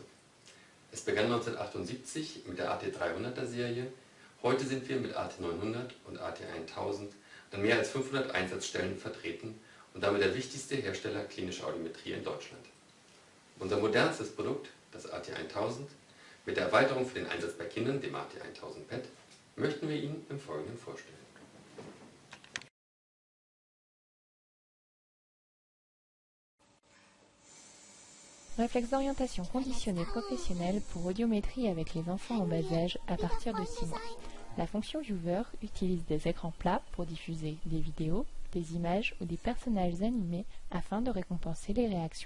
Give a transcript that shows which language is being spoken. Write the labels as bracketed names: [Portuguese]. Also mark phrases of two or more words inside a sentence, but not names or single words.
[German] Es begann 1978 mit der AT300er Serie, heute sind wir mit AT900 und AT1000 an mehr als 500 Einsatzstellen vertreten und damit der wichtigste Hersteller klinischer Audiometrie in Deutschland. Unser modernstes Produkt, das AT1000, mit der Erweiterung für den Einsatz bei Kindern, dem AT1000 PET, möchten wir Ihnen im Folgenden vorstellen. [French] Réflexe d'orientation conditionné professionnel pour audiométrie avec les enfants en bas âge à partir de 6 mois. La fonction Viewer utilise des écrans plats pour diffuser des vidéos, des images ou des personnages animés afin de récompenser les réactions.